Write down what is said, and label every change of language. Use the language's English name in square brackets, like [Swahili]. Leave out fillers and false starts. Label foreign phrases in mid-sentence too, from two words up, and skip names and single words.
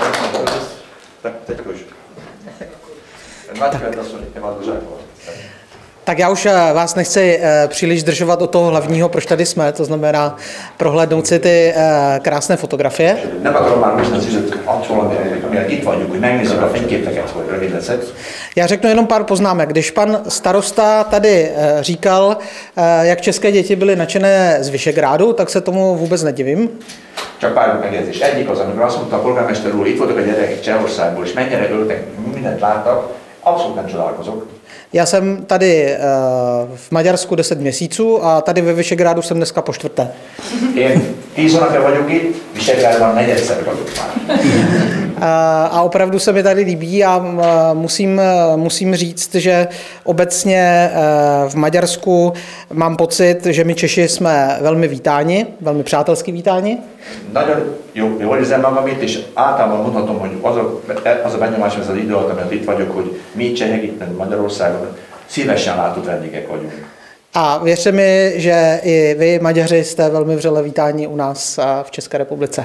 [Czech] Teď už. Máte [Hungarian] asszony, én már [Czech] Tak já už vás nechci příliš zdržovat od toho hlavního, proč tady jsme, to znamená prohlédnout si ty krásné fotografie. Já řeknu jenom pár poznámek. Když pan starosta tady říkal, jak české děti byly nadšené z Visegrádu, tak se tomu vůbec nedivím. [Hungarian] Csak pár megjegyzés. Egyik az, amikor azt mondta a polgármester úr, itt voltak a gyerekek Csehországból, és mennyire örültek, mindent láttak, abszolút nem csodálkozok. [Czech] Já jsem tady v Maďarsku 10 měsíců a tady ve Visegrádu jsem dneska po čtvrté. [Hungarian] Én 10 hónapja vagyok itt, Visegrádban negyedszer vagyok már. [Czech] A opravdu se mi tady líbí a musím říct, že obecně v Maďarsku mám pocit, že my Češi jsme velmi vítáni, velmi přátelsky vítáni. [Hungarian] Nagyon jól érzem magam itt, és általában mondhatom, hogy az a benyomás, ez az idő alatt, amit itt vagyok, hogy mi csehek itt Magyarországon szívesen látott vendégek vagyunk. [Czech] A věřte mi, že i vy, Maďaři, jste velmi vřele vítáni u nás v České republice.